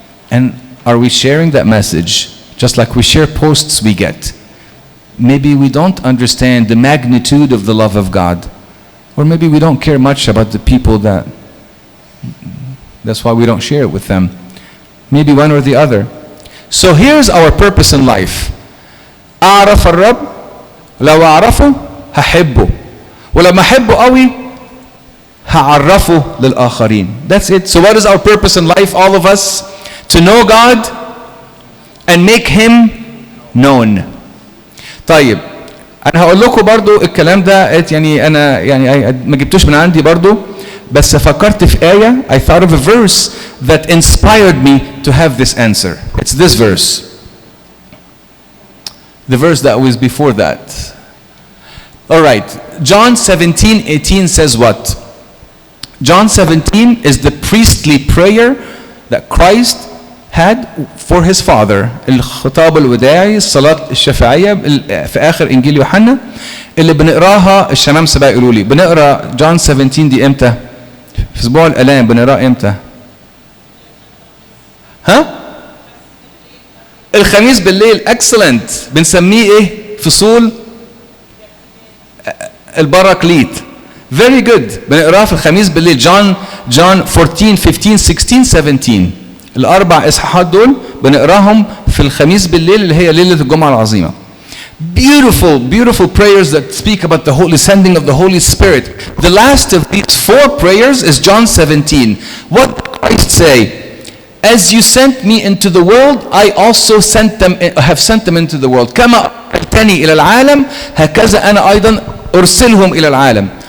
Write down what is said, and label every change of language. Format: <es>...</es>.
<en>And are we sharing that message? Just like we share posts we get. Maybe we don't understand the magnitude of the love of God. Or maybe we don't care much about the people that's why we don't share it with them. Maybe one or the other. So here's our purpose in life.</en> <ar>أعرف الرب لو أعرفه هحبه ولما أحبه قوي هعرفه للآخرين.</ar> <en>That's it. So what is our purpose in life, all of us? To know God and make Him known.</en> <ar>طيب, أنا هقول لكم برضو الكلام ده يعني أنا ما جبتوش من عندي برضو, بس فكرت في آية.</ar> <en>I thought of a verse that inspired me to have this answer. It's this verse. The verse that was before that. All right. John 17:18 says what? John 17 is the priestly prayer that Christ had for His Father.</en> <ar>الخطاب الوداعي, الصلاة الشفاعية في آخر إنجيل يوحنا اللي بنقراها. الشمام سبا يقولوا لي بنقرا John 17 دي إمتى؟ في أسبوع الآلام. بنقراه إمتى؟ ها؟ الخميس بالليل.</ar> <en>excellent.</en> <ar>بنسميه إيه؟ فصول البراكليت.</ar> <en>very good.</en> <ar>بنقراه في الخميس بالليل.</ar> <en>John 14, 15, 16, 17.</en> <ar>الأربع إصحاحات دول بنقراهم في الخميس بالليل اللي هي ليلة الجمعة العظيمة.</ar> <en>Beautiful, beautiful prayers that speak about the holy sending of the Holy Spirit. The last of these four prayers is John 17. What did Christ say? As you sent me into the world, I also have sent them into the world.</en> <ar>كما أرسلتني إلى العالم هكذا أنا أيضا أرسلهم إلى العالم.</ar>